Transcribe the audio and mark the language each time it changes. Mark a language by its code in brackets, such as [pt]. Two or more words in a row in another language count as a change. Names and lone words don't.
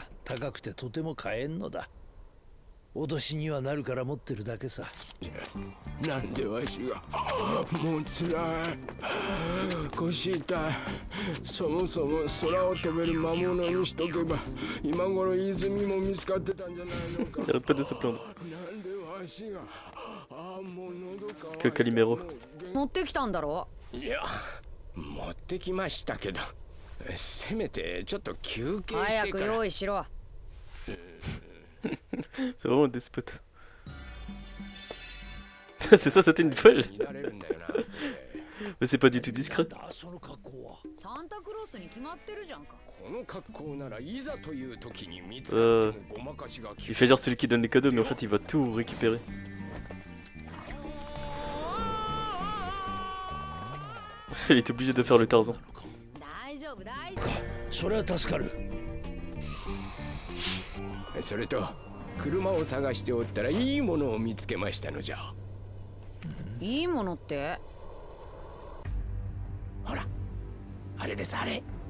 [ja] 高くてとても買えんのだ。脅しにはなるから持ってるだけさ。なんでわしがもうつらい腰痛いそもそも空を飛べる魔物にしとけば今頃泉も見つかってたんじゃないのか [fr] Il arrête pas de se plaindre. [ja] なんでわしがもう喉乾い [fr] Que Calimero. [ja] 持ってきたんだろいや持ってきましたけどせめてちょっと休憩し早くてから用意しろ [fr] C'est vraiment un despote. C'est ça, c'était une folle. [ja] 見られるんだよな [fr] Mais c'est pas du tout discret. [ja] その格好は。サンタクロースに決まってるじゃんかこの格好ならいざという時に見つかってもごまかしが効 [fr] Il fait genre celui qui donne les cadeaux, mais en fait il va tout récupérer. Il est obligé de faire le Tarzan. [ja] 大丈夫大丈夫それは助かる。それと車を探しておったらいいものを見つけましたのじゃいいものってほらあれですあれ